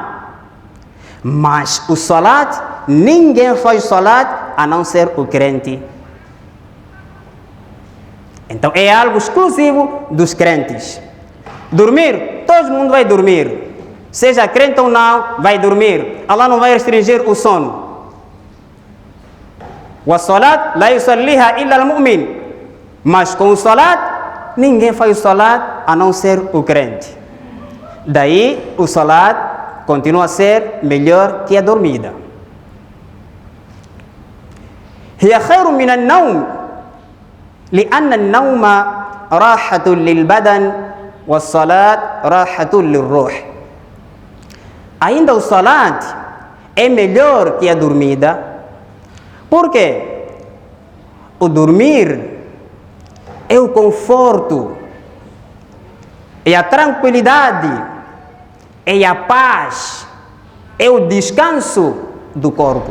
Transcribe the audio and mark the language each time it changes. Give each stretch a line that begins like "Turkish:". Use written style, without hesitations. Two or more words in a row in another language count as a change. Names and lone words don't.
Portuguese: Mas o salat, ninguém faz salat a não ser o crente. Então é algo exclusivo dos crentes. Dormir, todo mundo vai dormir. Seja crente ou não, vai dormir. Allah não vai restringir o sono.
Arabic: O صلاة لا يصليها إلا المؤمن.
Portuguese: Mas com o salat, ninguém faz o salat a não ser o crente. Daí o salat continua a ser melhor que a dormida.
Arabic: هي خير من النوم لأن النوم راحة للبدن والصلاة راحة للروح.
Portuguese: Ainda o salat é melhor que a dormida. Por quê? O dormir é o conforto, é a tranquilidade, é a paz, é o descanso do corpo.